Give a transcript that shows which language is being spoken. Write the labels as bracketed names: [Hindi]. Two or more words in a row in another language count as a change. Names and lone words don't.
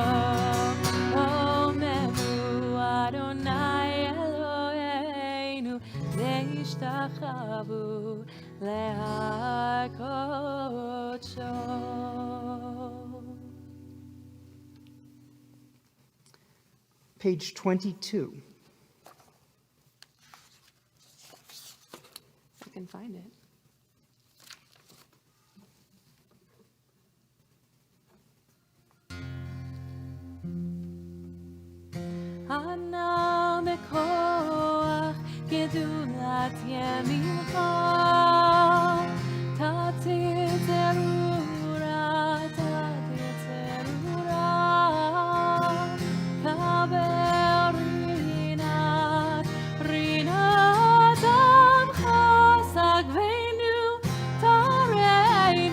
[Hebrew] אדוני אלוהינו והשתחוו להר קדשו. [English] Page 22. I can find it. [Hebrew] אנא בכח גדולת ימינך תתיר צרורה קבל רנת עמך שגבנו טהרנו